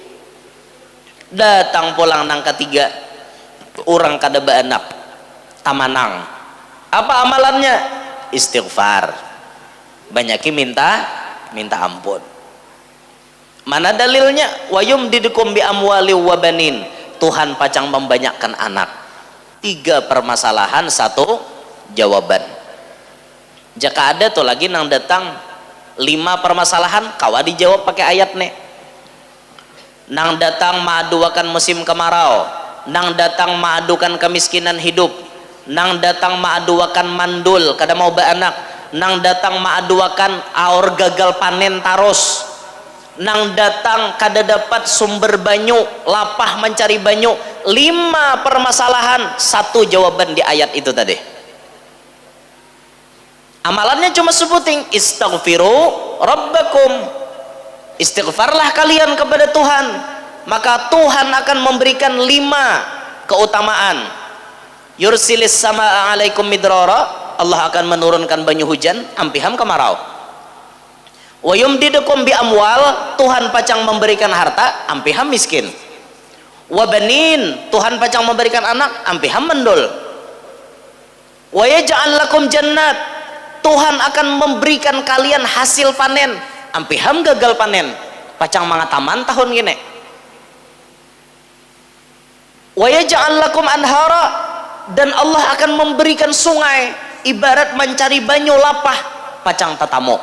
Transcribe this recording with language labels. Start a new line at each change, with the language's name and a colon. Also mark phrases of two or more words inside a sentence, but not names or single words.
Banjar: Datang pulang nang ketiga, orang kada beranak, tamanang. Apa amalannya? Istighfar. Banyakin minta ampun. Mana dalilnya?
Arabic: Wa yumdidukum bi amwali wa banin.
Banjar: Tuhan pacang membanyakkan anak. Tiga permasalahan, satu jawaban. Jika ada tuh lagi nang datang 5 permasalahan, kawa dijawab pakai ayat nih. Nang datang maaduakan musim kemarau, nang datang maadukan kemiskinan hidup, nang datang maaduakan mandul kada mau beranak, nang datang maaduakan aor gagal panen tarus, nang datang kada dapat sumber banyu, lapah mencari banyu. 5 permasalahan, satu jawaban di ayat itu tadi. Amalannya cuma sebuting
Arabic: istaghfiru rabbakum.
Indonesian: Istighfarlah kalian kepada Tuhan, maka Tuhan akan memberikan 5 keutamaan.
Arabic: Yursilis samaa alaikum midrara,
Banjar: Allah akan menurunkan banyu hujan, ampiham kemarau.
Arabic: Wa yumdidukum bi amwal,
Banjar: Tuhan pacang memberikan harta, ampiham miskin.
Arabic: Wa banin,
Banjar: Tuhan pacang memberikan anak, ampiham mendul.
Arabic: Wa yaj'al lakum jannat,
Banjar: Tuhan akan memberikan kalian hasil panen, ampiham gagal panen, pacang mangataman tahun gini.
Arabic: Wa yaj'al lakum anhara,
Banjar: dan Allah akan memberikan sungai, ibarat mencari banyu lapah, pacang tatamu.